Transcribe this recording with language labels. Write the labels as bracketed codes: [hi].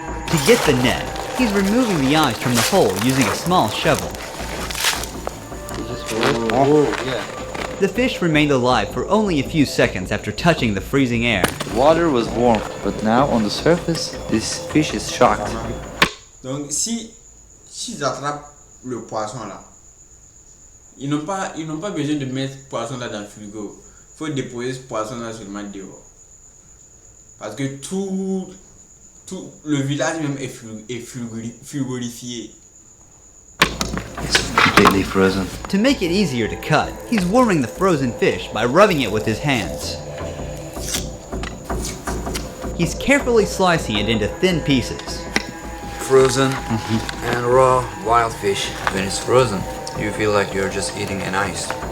[en] To get the net, he's removing the ice from the hole using a small shovel. The fish remained alive for only a few seconds after touching the freezing air. Water was warm, but now on the surface, this fish is shocked. [fr] Donc si j'attrape le poisson là, ils n'ont pas besoin de mettre ce poisson là dans le frigo. Il faut déposer ce poisson là seulement dehors. Parce que tout le village même est frigorifié. [en] Completely frozen. To make it easier to cut, he's warming the frozen fish by rubbing it with his hands. He's carefully slicing it into thin pieces. Frozen and raw wild fish. When it's frozen, you feel like you're just eating an ice.